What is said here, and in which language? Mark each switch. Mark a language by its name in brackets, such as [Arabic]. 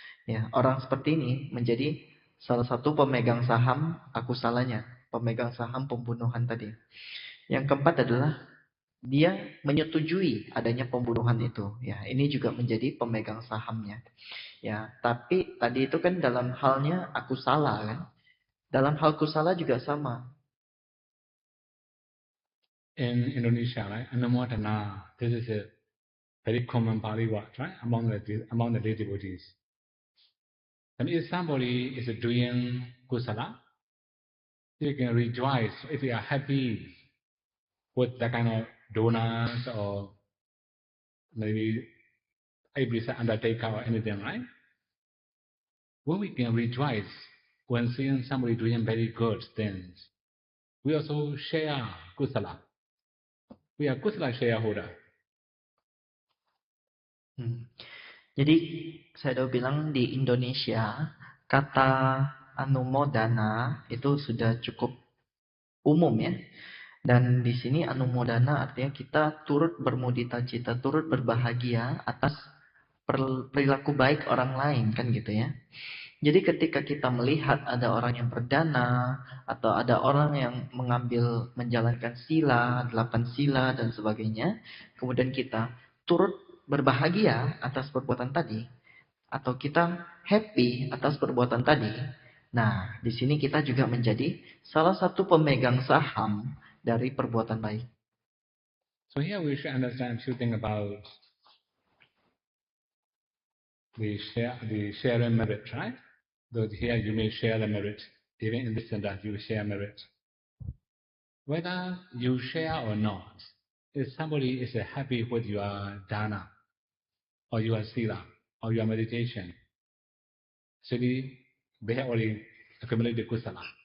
[Indonesian] Ya, orang seperti ini menjadi salah satu pemegang saham akusalanya, pemegang saham pembunuhan tadi. Yang keempat adalah dia menyetujui adanya pembunuhan itu. Ya, ini juga menjadi pemegang sahamnya. Ya, tapi tadi itu kan dalam halnya akusala kan. Dalam hal kusala juga sama. [English] In Indonesia, right, Anumodana, this is a very common Pali word, right, among the lay devotees. And if somebody is doing kusala, you can rejoice if you are happy with that kind of donors or maybe every undertaker or anything, right? When we can rejoice when seeing somebody doing very good things, we also share kusala. We are kusala shareholder. [Indonesian] Jadi saya udah bilang di Indonesia kata anumodana itu sudah cukup umum ya. Dan di sini anumodana artinya kita turut bermudita cita, turut berbahagia atas perilaku baik orang lain kan gitu ya. Jadi ketika kita melihat ada orang yang berdana atau ada orang yang menjalankan sila, 8 sila dan sebagainya, kemudian kita turut berbahagia atas perbuatan tadi atau kita happy atas perbuatan tadi. Nah, di sini kita juga menjadi salah satu pemegang saham dari perbuatan baik. [English] So here we should understand a few things about the sharing merit, right? So here you may share the merit. Even in this center, you share merit. Whether you share or not, if somebody is happy with your dana, or your sila, or your meditation, actually they have already accumulated kusala.